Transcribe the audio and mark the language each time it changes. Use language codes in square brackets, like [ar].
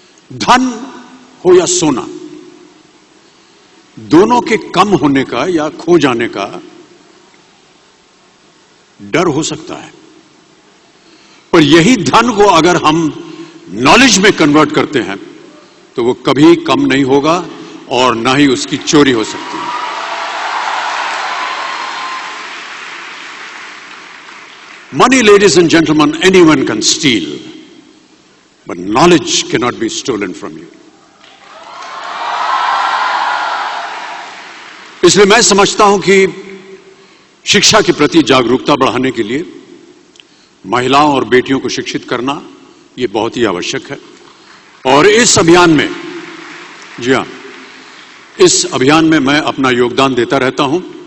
[hi] धन हो या सोना, दोनों के कम होने का या खो जाने का डर हो सकता है, पर यही धन को अगर हम नॉलेज में कन्वर्ट करते हैं तो वो कभी कम नहीं होगा और ना ही उसकी चोरी हो सकती है। [en] Money, ladies and gentlemen, anyone can steal, but knowledge cannot be stolen from you. [hi] इसलिए मैं समझता हूं कि शिक्षा के प्रति जागरूकता बढ़ाने के लिए महिलाओं और बेटियों को शिक्षित करना यह बहुत ही आवश्यक है। और इस अभियान में, जी हां, इस अभियान में मैं अपना योगदान देता रहता हूं।